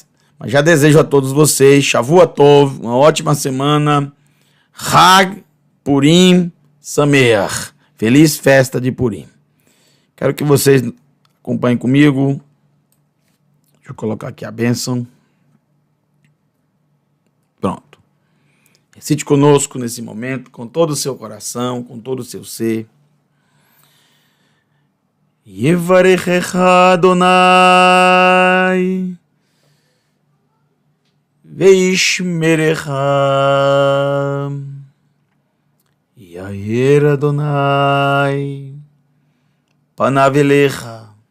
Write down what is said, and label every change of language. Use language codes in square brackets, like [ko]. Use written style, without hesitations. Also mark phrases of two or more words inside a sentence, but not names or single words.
[pt] Mas já desejo a todos vocês, [he] שבוע טוב, [pt] uma ótima semana, [he] חג פורים שמח, [pt] feliz festa de Purim. Quero que vocês acompanhem comigo. Deixa eu colocar aqui a bênção. Pronto. Recite conosco nesse momento, com todo o seu coração, com todo o seu ser. [he] יברכך יהוה וישמרך יאר יהוה פניו אליך